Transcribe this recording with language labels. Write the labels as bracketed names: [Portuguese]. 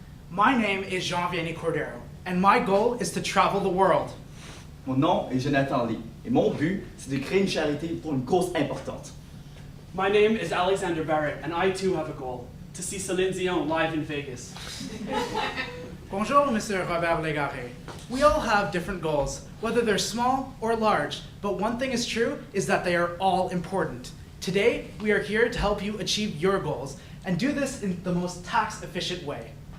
[English] My name is Jean-Vianney Cordero, and my goal is to travel the world. [French] Mon nom est Jonathan Lee, et mon but, c'est de créer une charité pour une cause importante. [English] My name is Alexander Barrett, and I too have a goal, to see Céline Dion live in Vegas. [French] Bonjour, Mr. Robert Légaré. [English] We all have different goals, whether they're small or large, but one thing is true is that they are all important. Today, we are here to help you achieve your goals, and do this in the most tax-efficient way.